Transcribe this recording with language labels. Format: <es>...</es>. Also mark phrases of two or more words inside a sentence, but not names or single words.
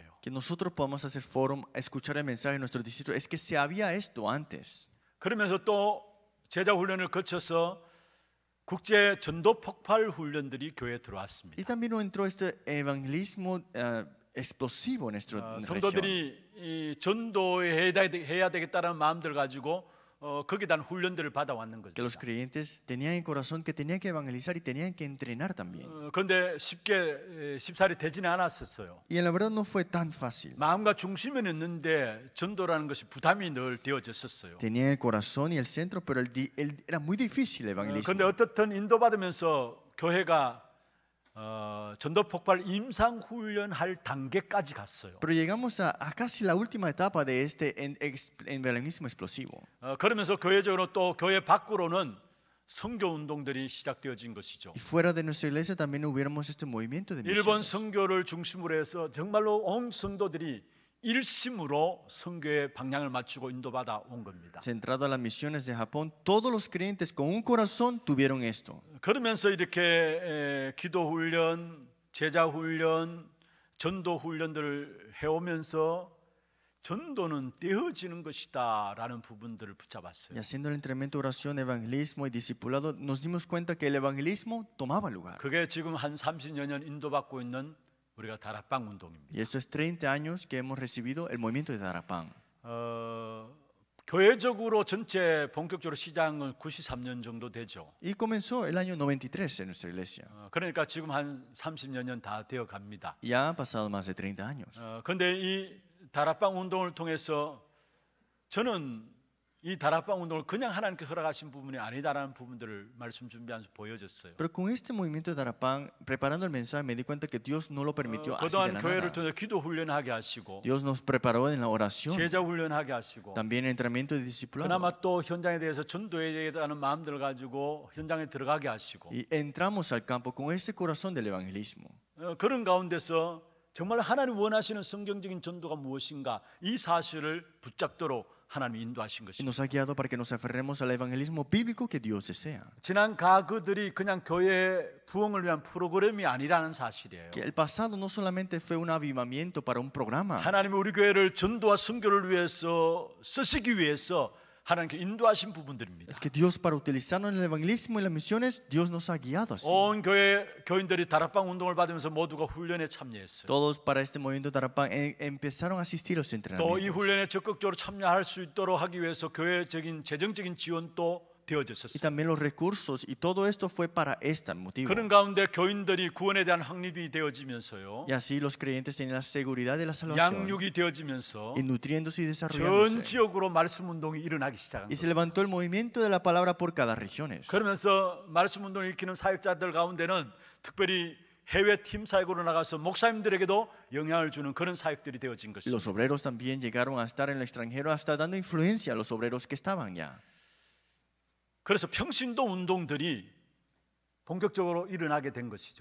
<es>Que nosotros podamos hacer foro, escuchar el mensaje de nuestro distrito, es que se había esto antes.</es> <ko>그러면서 또 제자 훈련을 거쳐서 국제 전도 폭발 훈련들이 교회에 들어왔습니다.</ko> <es>Y también entró este evangelismo explosivo en nuestra región.</es> <ko>성도들이 이 전도해야 되겠다는 마음들 가지고 거기에 대한 훈련들을 받아왔는 거죠.</ko> <es>Que los creyentes tenían en corazón que tenían que evangelizar y tenían que entrenar también.</es> <ko>그런데 쉽사리 되지는 않았었어요.</ko> <es>Y en la verdad no fue tan fácil.</es> <ko>마음과 중심은 있는데 전도라는 것이 부담이 늘 되어졌었어요.</ko> <es>Tenía el corazón y el centro, pero era muy difícil el</es> <ko>그런데</ko> <es>evangelismo.</es> <ko>어떻든 인도받으면서 교회가 전도 폭발 임상 훈련할 단계까지 갔어요.</ko> <es>Pero llegamos a casi la última etapa de este evangelismo explosivo.</es> <ko>그러면서 교회적으로 또 교회 밖으로는 선교 운동들이 시작되어진 것이죠.</ko> <es>Y fuera de nuestra iglesia también hubiéramos este movimiento de</es> <ko>일본</ko> <es>misiones.</es> <ko>선교를 중심으로 해서 정말로 온 성도들이 일심으로 선교의 방향을 맞추고 인도받아 온 겁니다.</ko> <es>Centrado a las misiones de Japón, todos los creyentes con un corazón tuvieron esto.</es> <ko>그러면서 이렇게 기도 훈련, 제자 훈련, 전도 훈련들을 해오면서 전도는 떼어지는 것이다라는 부분들을 붙잡았어요.</ko> <es>Y haciendo el entrenamiento, oración, evangelismo y discipulado, nos dimos cuenta que el evangelismo tomaba lugar.</es> <ko>그게 지금 한 30여 년 인도받고 있는 우리가 다락방 운동입니다.</ko> <es>Y eso es 30 años que hemos recibido el movimiento de Darapán.</es> <ko>교회적으로 전체 본격적으로 시작은 93년 정도 되죠.</ko> <es>Y comenzó el año 93 en nuestra iglesia.</es> <ko>그러니까 지금 한 30여 년 다 되어 갑니다.</ko> <es>Ya han pasado más de 30 años.</es> <ko>그런데 이 다락방 운동을 통해서 저는 이 다락방 운동을 그냥 하나님께 허락하신 부분이 아니다라는 부분들을 말씀 준비하면서 보여줬어요.</ko> <es>Pero con este movimiento de Darapán, preparando el mensaje, me di cuenta que Dios no lo permitió así de</es> <ko>그동안</ko> <es>la</es> <ko>교회를</ko> <es>nada.</es> <ko>통해서 기도 훈련하게 하시고</ko> <es>Dios nos preparó en la oración,</es> <ko>제자 훈련하게 하시고</ko> <es>también en entrenamiento de discipulado.</es> <ko>그나마 또 현장에 대해서 전도에 대한 마음들을 가지고 현장에 들어가게 하시고</ko> <es>Y entramos al campo con ese corazón del evangelismo.</es> <ko>그런 가운데서 정말 하나님 원하시는 성경적인 전도가 무엇인가 이 사실을 붙잡도록 하나님이 인도하신</ko> <es>Y</es> <ko>것입니다.</ko> <es>nos ha guiado para que nos aferremos al evangelismo bíblico que Dios desea.</es> <ko>지난 가그들이 그냥 교회 부흥을 위한 프로그램이 아니라는 사실이에요.</ko> <es>Que el pasado no solamente fue un avivamiento para un programa.</es> <ko>하나님이 우리 교회를 전도와 선교를 위해서 쓰시기 위해서 하나님께 인도하신 부분들입니다.</ko> <es>Es que Dios, para utilizarnos en el evangelismo y las misiones, Dios nos ha guiado así.</es> <ko>온 교회 교인들이 다락방 운동을 받으면서 모두가 훈련에 참여했어요.</ko> <es>Todos para este movimiento de Darapán empezaron a asistir a los</es> <ko>또 이</ko> <es>entrenamientos.</es> <ko>훈련에 적극적으로 참여할 수 있도록 하기 위해서 교회적인 재정적인 지원도</ko> <es>Y</es> <ko>되어졌었어요.</ko> <es>también los recursos, y todo esto fue para este motivo.</es> <ko>그런 가운데 교인들이 구원에 대한 확립이 되어지면서요,</ko> <es>Y así los creyentes tienen la seguridad de la salvación,</es> <ko>양육이 되어지면서</ko> <es>y nutriéndose y</es> <ko>전</ko> <es>desarrollándose.</es> <ko>지역으로 말씀 운동이 일어나기 시작한</ko> <es>Y se</es> <ko>거예요.</ko> <es>levantó el movimiento de la palabra por cada región.</es> <ko>그러면서 말씀 운동을 일으키는 사역자들 가운데는 특별히 해외 팀 사역으로 나가서 목사님들에게도 영향을 주는 그런 사역들이 되어진</ko> <es>Y</es> <ko>것입니다.</ko> <es>los obreros también llegaron a estar en el extranjero, hasta dando influencia a los obreros que estaban ya.</es> <ko>그래서 평신도 운동들이 본격적으로 일어나게 된 것이죠.</ko>